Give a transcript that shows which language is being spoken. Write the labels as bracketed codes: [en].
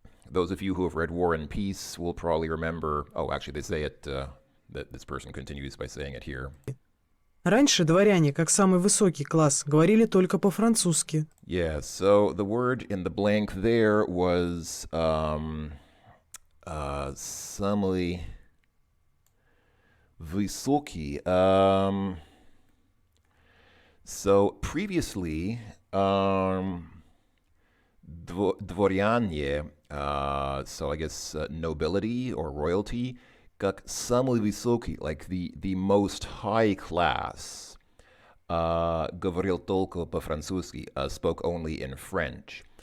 [en] Those of you who have read War and Peace will probably remember, oh, actually they say it, that this person continues by saying it here. [ru] Раньше дворяне, как самый высокий класс, говорили только по-французски. [en] Yeah, so the word in the blank there was [ru] самый высокий. [en] So previously, дворяне, so I guess nobility or royalty, [ru] как самый высокий, [en] like the most high class, [ru] говорил только по-французски, [en] spoke only in French.